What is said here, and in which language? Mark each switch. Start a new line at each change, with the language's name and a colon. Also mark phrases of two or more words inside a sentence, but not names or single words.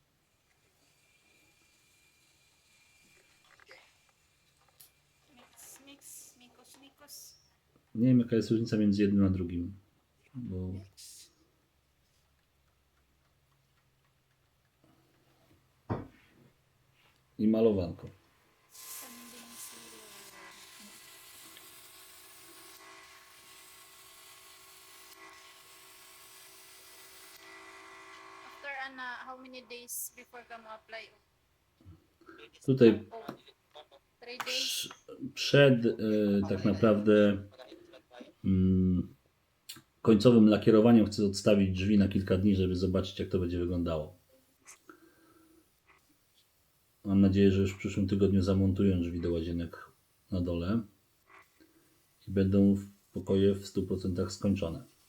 Polish: Mix, mikos. Nie wiem jaka jest różnica między jednym a drugim. Bo... I malowanko.
English: Sanding sealer. After how many days before
Cebuano: ka mo-apply?
Polish: Tutaj
English: 3 days.
Polish: przed tak naprawdę końcowym lakierowaniem chcę odstawić drzwi na kilka dni, żeby zobaczyć jak to będzie wyglądało. Mam nadzieję, że już w przyszłym tygodniu zamontują drzwi do łazienek na dole i będą pokoje w 100% skończone.